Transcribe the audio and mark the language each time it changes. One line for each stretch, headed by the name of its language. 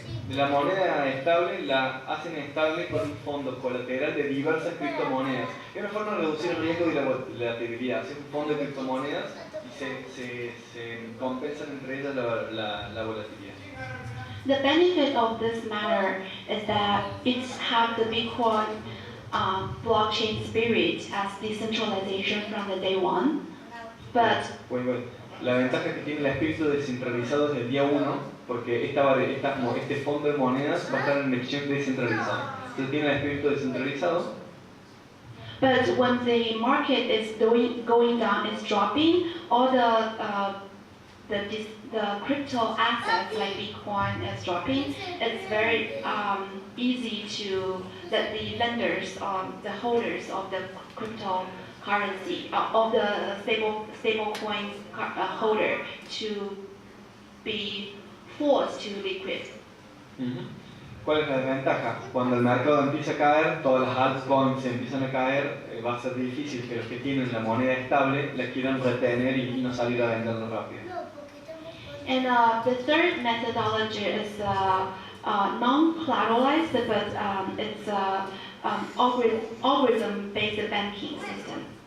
Spanish: La moneda estable la hacen estable con un fondo colateral de diversas criptomonedas. Es una forma de reducir el riesgo y la volatilidad. Hacen un fondo de criptomonedas y se compensan entre ellas la volatilidad.
English: The benefit of this matter is that it has the Bitcoin blockchain spirit as decentralization from the day one, but
Spanish: Bueno, la ventaja que tiene el espíritu descentralizado desde el día 1, porque este fondo de monedas va a estar en el exchange descentralizado. Entonces tiene el espíritu descentralizado.
English: But when the market is going down, it's dropping, all the crypto assets like Bitcoin is dropping, it's very easy to let the lenders, the holders of the cryptocurrency, of the stable coin holder to be forced to liquid.
Spanish: ¿Cuál es la desventaja? Cuando el mercado empieza a caer, todas las altcoins empiezan a caer, va a ser difícil que los que tienen la moneda estable la quieran retener y no salir a venderlo rápido.
English: And the third methodology is non-collateralized, but it's algorithm-based banking system.